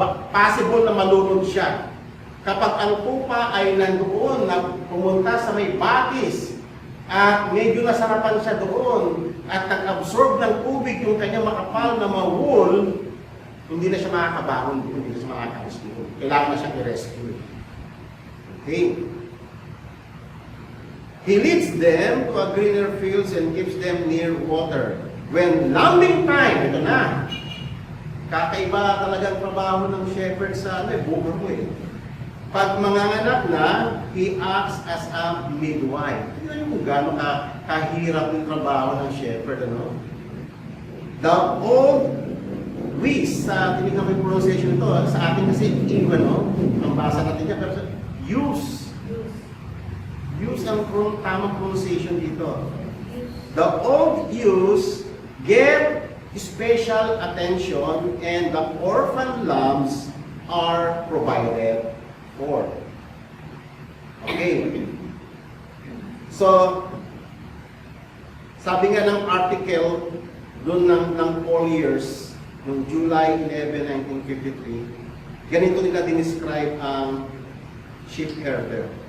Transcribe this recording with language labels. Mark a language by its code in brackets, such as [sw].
[tl] Possible na malunod siya. Kapag ang tupa ay nandoon, na pumunta sa may batis, at medyo nasarapan siya doon, at nag-absorb ng tubig yung kanyang makapal na mga wool, hindi na siya makakabangon doon, hindi na siya makakalis doon. Kailangan na siyang i-rescue. Okay. [en] He leads them to a greener fields and keeps them near water. When lambing time, [tl] ito na. Kakaiba talagang trabaho ng shepherd sa buko mo eh. Pag manganganak na, [en] he acts as a midwife. [tl] Tignan niyo kung gano'n kahirap yung trabaho ng shepherd, ano? [en] The old Greece, [tl] tinignan ko yung pronunciation ito, sa atin kasi English, no? Ang basa natin niya, pero use ang tamang pronunciation dito. [en] The old ewes get special attention and the orphan lambs are provided for. [tl] Okay. So, sabi nga ng article doon ng Colliers noong July 11, 1953, ganito nila dinescribe ang sheep herder.